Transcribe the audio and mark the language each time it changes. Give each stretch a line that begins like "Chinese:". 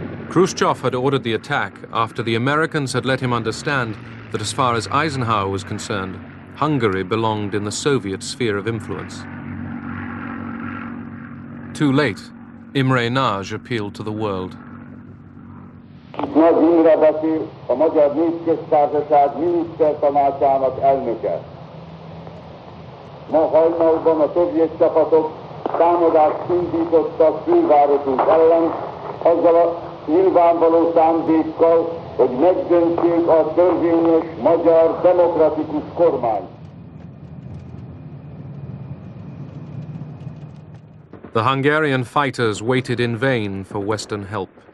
English: Khrushchev had ordered the attack after the Americans had let him understand that as far as Eisenhower was concerned, Hungary belonged in the Soviet sphere of influence. Too late, Imre Nagy appealed to the world.
Hungarian: Nagy Imre beszél, a Magyar Népköztársaság minisztertanácsának elnöke. Ma hajnalban a szovjet csapatok támadást indítottak fővárosunk ellen, azzal a nyilvánvaló szándékkal, hogy megdöntsék a törvényes magyar demokratikus kormányt.
English: The Hungarian fighters waited in vain for Western help.